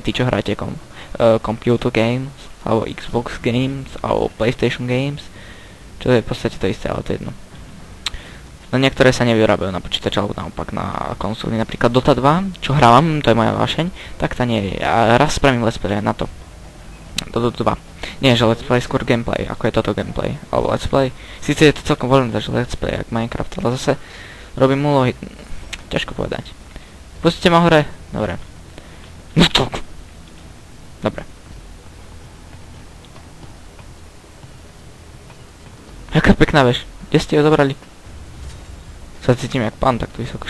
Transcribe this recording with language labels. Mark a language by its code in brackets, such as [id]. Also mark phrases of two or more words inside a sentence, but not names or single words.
[sk] Tí, čo hráte [en] computer games, [sk] alebo Xbox games, alebo PlayStation games, čo je v podstate to isté, ale to je jedno. No niektoré sa nevyrábajú na počítač, alebo naopak na konzoli. Napríklad Dota 2, čo hrávam, to je moja vášeň, tak tá nie je. A raz spravím [en] let's play [sk] na to. Do Dota 2. Nie, že [en] let's play, [sk] skôr gameplay, ako je toto gameplay. Alebo [en] let's play. [sk] Sice je to celkom voľné, že [en] let's play, [sk] jak Minecraft, ale zase robím úlohy. Ťažko povedať. Pustite ma hore. Dobre. No to. Dobre. Jaká pekná veš. Kde ste ju zobrali? Sa cítim jak pán, tak tu vysoko.